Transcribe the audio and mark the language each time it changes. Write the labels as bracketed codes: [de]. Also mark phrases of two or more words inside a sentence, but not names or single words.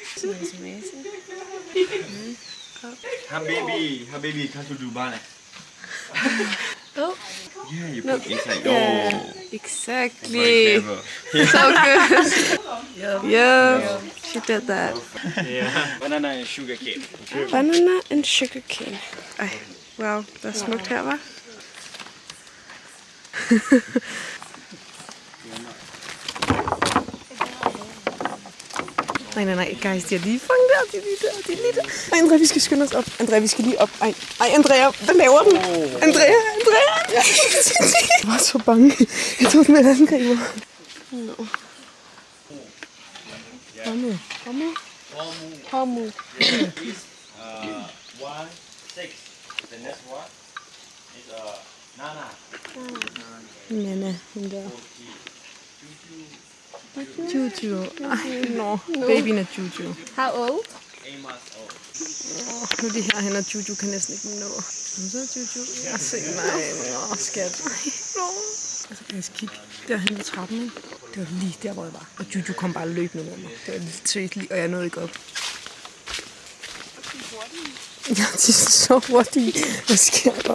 [en] Habibi, come to Dubai. Oh. Yeah, you put inside. Oh, Exactly. very clever. So good. Yeah. She did that. Yeah. Banana and sugar cane. Banana and sugar cane. [da] Ej, wow, der er smukt her, hva'? Nej, guys, de er lige fanget der, de er lige der. Ej, Andrea, vi skal skynde os op. Andrea, vi skal lige op. Ej, Andrea, hvad laver den? Andrea! Jeg var så bange. Jeg troede, den ville angribe mig. [en] No. Hamu. 1, 6. The next one is Nana. [da] Nana, hende der. Juju. Ej, no. Babyen er Juju. [en] How old? 8 months old. [da] Nu er de her hen, og Juju kan næsten ikke nå. Så er Juju. Jeg ser, nej, skat. Nå. Altså, kan jeg kigge derhen ved trappen, ikke? Det var lige der, hvor jeg var. Og Juju kom bare løbende med mig. Det var lidt sødt lige, og jeg nåede ikke op. Ja, de er så hurtige. Hvad sker der?